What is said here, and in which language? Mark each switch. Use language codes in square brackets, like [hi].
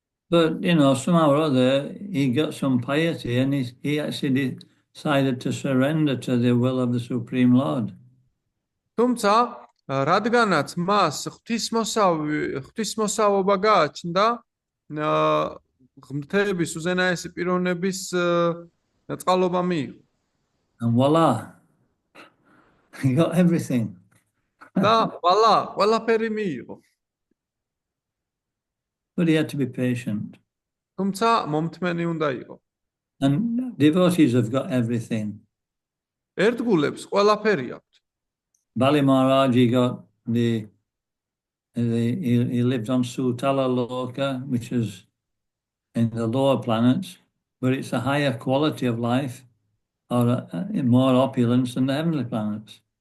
[en] But somehow or other he got some piety and he actually decided to surrender to the will of the Supreme Lord. [ka] თუმცა რადგანაც მას ღვთისმოსავობა გააჩნდა ღმრთების უზენაესი პიროვნების წყალობა მიიღო. [en] And voila, he got everything. [ka] და ყველაფერი მიიღო. [en] But he had to be patient. [ka] თუმცა მომთმენი უნდა იყო. [en] And devotees have got everything. [ka] ერთგულებს ყველაფერი აქვთ. [en] Bali Maharaj, he got he lived on Sutala Loka, which is in the lower planets, but it's a higher quality of life or more opulence than the heavenly planets.